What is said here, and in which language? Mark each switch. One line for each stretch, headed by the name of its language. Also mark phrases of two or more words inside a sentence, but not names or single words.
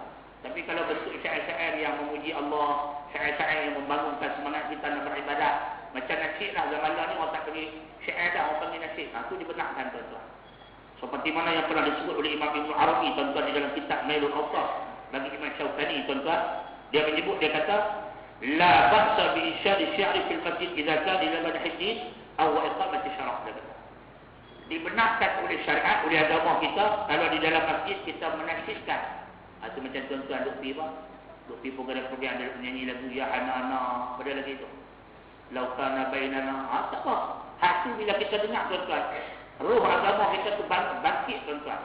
Malay: Tapi kalau bentuk syair-syair yang memuji Allah, syair-syair yang membangunkan semangat kita nak beribadah, macam nasyid lah zaman ni orang tak panggil syair dah, orang panggil nasyid. Itu dibenarkan tuan-tuan. Seperti mana yang pernah disebut oleh Imam Ibn Arabi tuan-tuan di dalam kitab Nailul Awtar bagi Imam Syaukani tuan-tuan, dia menyebut, dia kata
Arabic: لا بأس بإنشاد الشعر في المسجد إذا كان إلى مدح أو إقامة شرع'.
Malay: Dia kata dibenarkan oleh syariat, oleh agama kita kalau di dalam masjid kita menasyidkan. Itu macam tuan-tuan Lutfi pun kadang-kadang ada menyanyi lagu Ya Hanana, pada lagi itu Laukana Bainana. Tak apa. Hak tu bila kita dengar tuan-tuan, roh agama kita tu bangkit tuan-tuan.